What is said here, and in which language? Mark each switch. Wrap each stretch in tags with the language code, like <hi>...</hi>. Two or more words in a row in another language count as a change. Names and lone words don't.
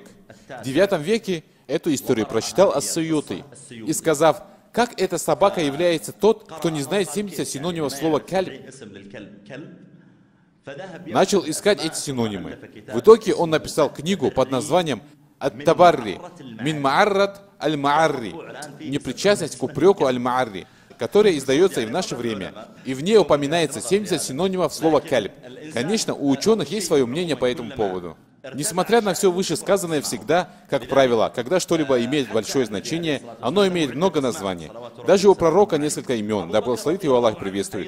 <ru>В 9 веке эту историю прочитал Ас-Суюти и, сказав, как эта собака является тот, кто не знает 70 синонимов слова кальб, начал искать эти синонимы. В итоге он написал книгу под названием «Ат-Табарри мин Ма'аррат аль-Ма'арри» «Непричастность к упреку аль-Ма'арри», которая издается и в наше время. И в ней упоминается 70 синонимов слова «кальб». Конечно, у ученых есть свое мнение по этому поводу. Несмотря на все вышесказанное, всегда, как правило, когда что-либо имеет большое значение, оно имеет много названий. Даже у пророка несколько имен, да благословит его Аллах приветствует.</ru>